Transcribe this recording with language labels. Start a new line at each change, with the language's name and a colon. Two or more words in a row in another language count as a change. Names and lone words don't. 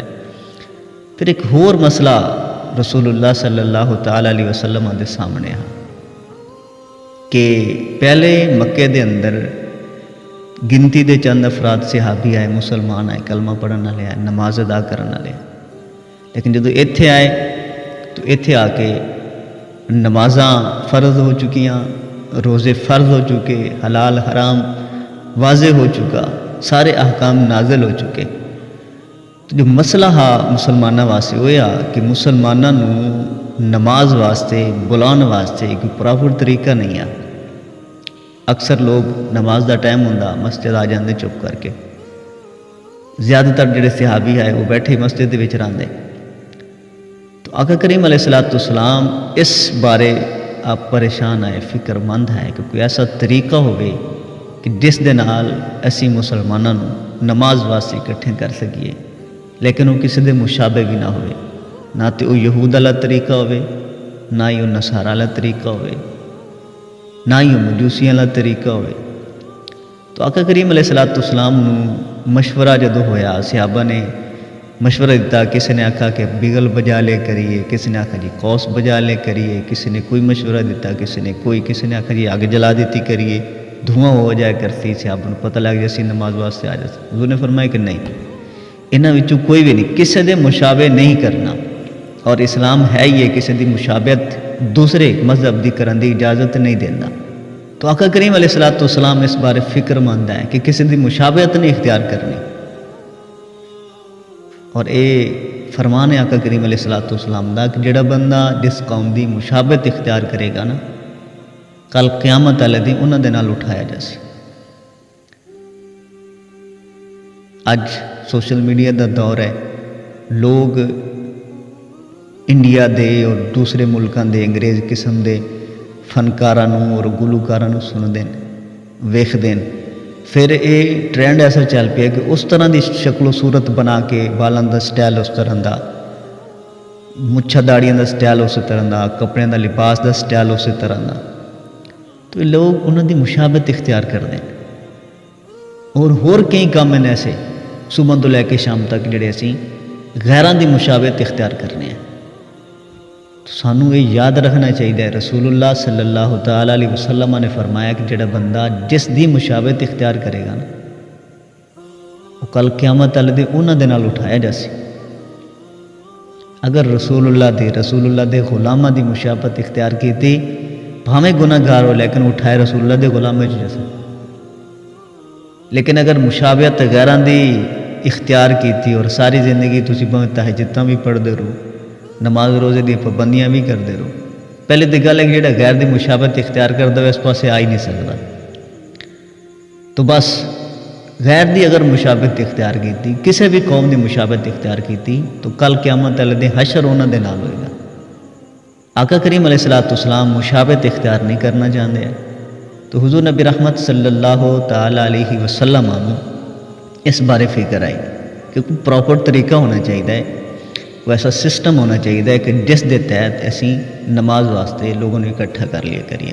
Punjabi: پھر ایک ہور مسئلہ رسول اللہ
Arabic: صلی اللہ تعالیٰ علیہ وسلم
Punjabi: دے سامنے ہے کہ پہلے مکے دے اندر گنتی دے چند افراد صحابی آئے، مسلمان آئے، کلمہ پڑھن والے آئے، نماز ادا کرن والے، لیکن جدو ایتھے آئے تو ایتھے آ کے نمازاں فرض ہو چکیاں، روزے فرض ہو چکے، حلال حرام واضح ہو چکا، سارے احکام نازل ہو چکے۔ تو جو مسئلہ ہا مسلمانوں واسطے ہویا کہ مسلمانوں نماز واسطے بلان واسطے کوئی پراپر طریقہ نہیں ہے۔ اکثر لوگ نماز دا ٹائم ہوندا مسجد آ جاندے چپ کر کے، زیادہ تر جڑے صحابی آئے وہ بیٹھے مسجد دے وچ رہندے۔ تو آقا کریم
Arabic: علیہ الصلوۃ والسلام
Punjabi: اس بارے آپ پریشان آئے، فکر مند ہے کہ کوئی ایسا طریقہ ہوئے کہ جس دے نال اسی مسلمانوں نماز واسطے اکٹھے کر سکیے، لیکن وہ کسی دے مشابہ بھی نہ ہوئے، نہ تو وہ یہود والا طریقہ ہوئے، نہ ہی وہ نصارہ والا طریقہ ہوئے، نہ ہی وہ مجوسیاں والا طریقہ ہوئے۔ تو آقا کریم
Arabic: علیہ الصلوۃ والسلام
Punjabi: مشورہ جدو ہویا، صحابہ نے مشورہ دیتا، کسی نے آکھا کہ بگل بجا لے کریے، کسی نے آکھا جی قوس بجا لے کریے، کسی نے کوئی مشورہ دیتا، کسی نے آکھا جی آگ جلا دیتی کریے، دھواں ہو جائے کرتی، صحابہ کو پتہ لگ جیسی نماز واسطے آ جاتی۔ حضور نے فرمایا کہ نہیں، انہاں وچوں کوئی بھی نہیں، کسی دے مشابہ نہیں کرنا، اور اسلام ہے ہی ہے کسی دی مشابہت دوسرے مذہب دی کرن دی اجازت نہیں دینا۔ تو آقا کریم
Arabic: علیہ الصلوۃ والسلام
Punjabi: اس بارے فکر مند ہے کہ کسی دی مشابہت نہیں اختیار کرنی، اور اے فرمان ہے آقا کریم علیہ الصلوۃ والسلام دا کہ جڑا بندہ جس قوم دی مشابہت اختیار کرے گا نا، کل قیامت والے دن انہاں دے نال اٹھایا جاسے۔ اج سوشل میڈیا دا دور ہے، لوگ انڈیا دے اور دوسرے ملکاں دے انگریز قسم دے فنکاراں اور گلوکاراں سندے ویکھدے، پھر یہ ٹرینڈ ایسا چل پیا کہ اس طرح دی شکل و صورت بنا کے بالاں دا سٹائل اس طرح دا، مچھا داڑیاں دا سٹائل اسی طرح دا، کپڑے دا لباس دا سٹائل اسی طرح دا، تو لوگ انہاں دی مشابہت اختیار کرتے ہیں۔ اور ہور کئی کام ہیں ایسے صبح تو لے کے شام تک جڑے اسی غیراں دی مشابہت اختیار کرنے ہیں۔ تو سانوں
Urdu: یہ یاد رکھنا چاہیے،
Punjabi: رسول اللہ
Arabic: صلی اللہ تعالیٰ علیہ وسلم
Punjabi: نے فرمایا کہ جڑا بندہ جس دی مشابہت اختیار کرے گا نا وہ کل قیامت والے دن انہاں دے نال اٹھایا جاسی۔ اگر رسول اللہ دے غلاماں دی مشابہت اختیار کیتی بھاویں گناہ گار ہو لیکن اٹھائے رسول اللہ دے غلامے چ جیسے۔ لیکن اگر مشابہت غیراں دی اختیار کیتی اور ساری زندگی تسی بھاویں تہجداں بھی پڑھدے رہو، نماز روزے دی پابندیاں بھی کردے رہو، پہلے تو گل ہے کہ جڑا غیر دی مشابہت اختیار کردا ہے اس پاسے آ ہی نہیں سکدا۔ تو بس غیر دی اگر مشابہت اختیار کیتی، کسی بھی قوم دی مشابہت اختیار کیتی تو کل قیامت والے دن حشر انہاں دے نال ہوئے گا۔ آقا کریم
Arabic: علیہ الصلوۃ والسلام
Punjabi: مشابہت اختیار نہیں کرنا چاہتے ہیں، تو حضور نبی رحمت
Arabic: صلی اللہ تعالیٰ علیہ وسلم
Punjabi: اس بارے فکر آئی کہ کوئی پراپر طریقہ ہونا چاہیے، کوئی ایسا سسٹم ہونا چاہیے کہ جس دے تحت اسی نماز واسطے لوگوں نے اکٹھا کر لیا کریے۔